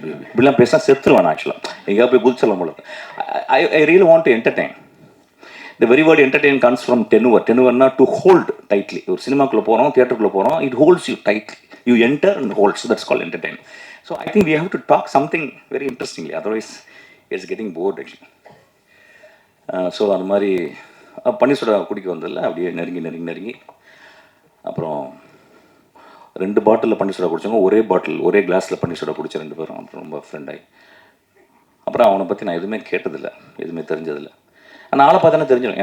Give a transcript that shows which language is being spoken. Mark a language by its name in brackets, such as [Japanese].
[Tamil] இப்படிலாம் பேசினா செத்துருவேன். ஆக்சுவலாக எங்கேயா போய் குதிச்சலாம் போல. [English] I really want to entertain. The very word entertain comes from tenure. Tenureனா to hold tightly. [Tamil] ஒரு சினிமாக்குள்ளே போகிறோம், தியேட்டருக்குள்ளே போகிறோம், [English] it holds you tightly. You enter and holds. That's called entertain. So I think we have to talk something very interestingly. Otherwise, it's getting bored actually. [Tamil] So அந்த மாதிரி பன்னீர் soda குடிக்க வந்ததில்ல, அப்படியே நெருங்கி அப்புறம் 2 பாட்டிலில் பன்னீர் சோடா குடித்தவங்க ஒரே கிளாஸில் பன்னீர் சோடா குடித்த 2 பேரும் அப்புறம் ரொம்ப ஃப்ரெண்டாகி. அப்புறம் அவனை பற்றி நான் எதுவுமே கேட்டதில்லை, எதுவுமே தெரிஞ்சதில்லை. ஆனால் ஆளை பார்த்தானே தெரிஞ்சிடும்.